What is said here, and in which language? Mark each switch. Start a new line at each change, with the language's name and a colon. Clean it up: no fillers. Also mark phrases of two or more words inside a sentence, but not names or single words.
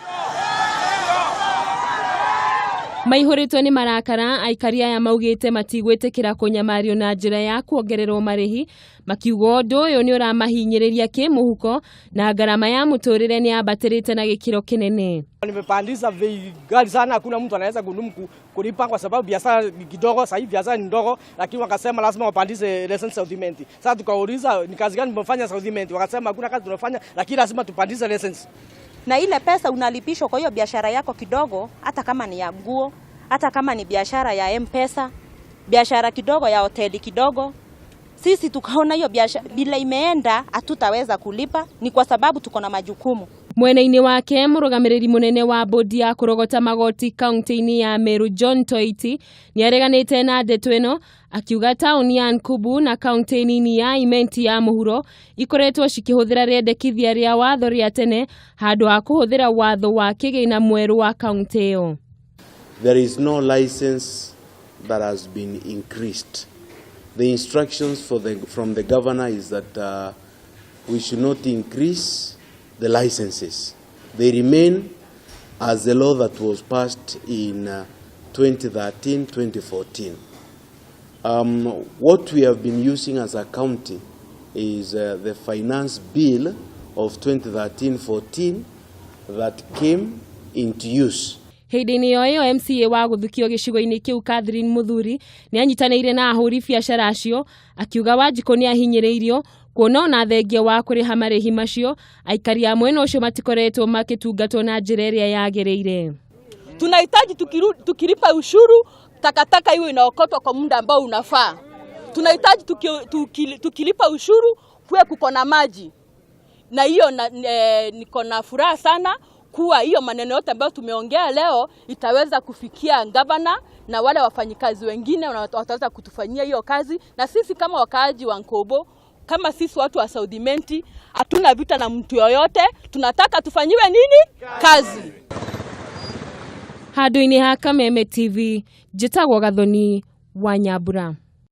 Kikuyu: Maihũrĩtwo nĩ marakara, aikari aya maugĩte matigwĩtĩkĩra kũnyamario na njĩra ya kuongererwo marĩhi, makiuga ũndũ ũyũ nĩ ũramahinyĩrĩria kĩmũhuko na gharama ya mũtũrĩre nĩ yambatĩrĩte na gĩkĩro kĩnene.
Swahili: Nimepandisha bei ghali sana, hakuna mtu anaweza kulipa kwa sababu biashara ni kidogo. Sasa hivi biashara ni ndogo, lakini wakasema lazima wapandishe leseni Southiment. Sasa tukauliza ni kazi gani mmefanya Southiment, wakasema hakuna kazi tunafanya, lakini lazima tupandishe leseni. Na ile pesa unalipishwa kwa hiyo biashara yako kidogo, hata kama ni ya nguo, hata kama ni biashara ya M-Pesa, biashara kidogo ya hoteli kidogo. Sisi tukaona hiyo biashara bila imeenda hatutaweza kulipa, ni kwa sababu tuko na majukumu.
Kikuyu: Mwena-inĩ wake mũrũgamĩrĩri mũnene wa bodi ya kũrogota magoti kaunti-inĩ ya Meru John Toiti nĩ areganĩte na ndeto ĩno, akiuga taũni ya Nkubu na kaunti nini ya Imenti ya mũhuro ikoretwo cikĩhũthĩra rĩendekithia rĩa watho rĩa tene handũ ha kũhũthĩra watho wa kĩgĩna mwerũ wa kaunti ĩyo.
English: There is no license that has been increased. The instructions from the governor is that we should not increase the licenses. They remain as the law that was passed in 2013-2014. What we have been using as a county is the finance bill of 2013-14 that came into use.
Kikuyu: Hĩndĩ-inĩ ĩyo MCA wa gũthukio gĩcigo-inĩ kĩu Catherine Muthuri nĩ anyitanĩire na ahũri biacara acio, akiuga Wanjikũ nĩ ahinyĩrĩirio kuona ona thengia wa kũrĩha marĩhi macio aikari a mwena ũcio matikoretwo makĩtungatwo na njĩra ĩrĩa yagĩrĩire.
Swahili: Tunahitaji tukilipa ushuru, takataka iwe inaokotwa kwa muda ambao unafaa. Tunahitaji tukilipa ushuru kuwe kuko na maji. Na hiyo niko na furaha sana kuwa hiyo maneno yote ambayo tumeongea leo itaweza kufikia gavana na wale wafanyikazi wengine wataweza kutufanyia hiyo kazi. Na sisi kama wakaaji wa Nkobo, kama sisi watu wa Southiment, hatuna vita na mtu yoyote, tunataka tufanyiwe nini? Kazi.
Kikuyu: Handũ-inĩ ha Kameme TV, njĩtagwo Gathoni wa Nyambura.